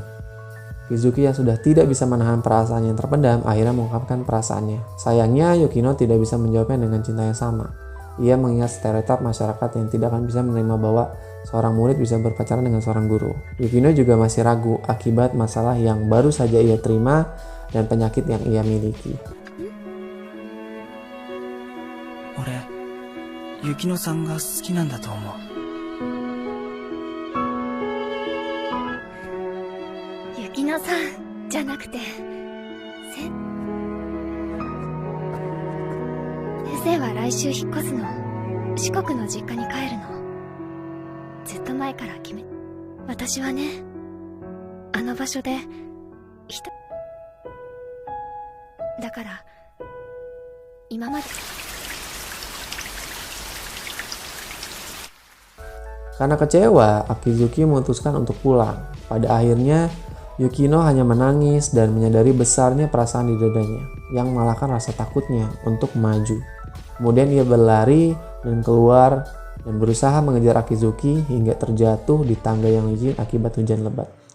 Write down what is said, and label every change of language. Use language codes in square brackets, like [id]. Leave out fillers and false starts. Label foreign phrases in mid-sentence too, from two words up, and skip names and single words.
[id] Akizuki yang sudah tidak bisa menahan perasaannya yang terpendam, akhirnya mengungkapkan perasaannya. Sayangnya, Yukino tidak bisa menjawabnya dengan cinta yang sama. Ia mengingat stereotip masyarakat yang tidak akan bisa menerima bahwa seorang murid bisa berpacaran dengan seorang guru. Yukino juga masih ragu akibat masalah yang baru saja ia terima dan penyakit yang ia miliki. [ja] 俺雪乃さんが好きなんだと思う。雪乃さんじゃなくて先生は来週引っ越すの。四国の実家に帰るの。ずっと前から決め。私はね、あの場所でだから今まで。 [id] Karena kecewa, Akizuki memutuskan untuk pulang. Pada akhirnya, Yukino hanya menangis dan menyadari besarnya perasaan di dadanya, yang mengalahkan rasa takutnya untuk maju. Kemudian ia berlari dan keluar dan berusaha mengejar Akizuki hingga terjatuh di tangga yang licin akibat hujan lebat.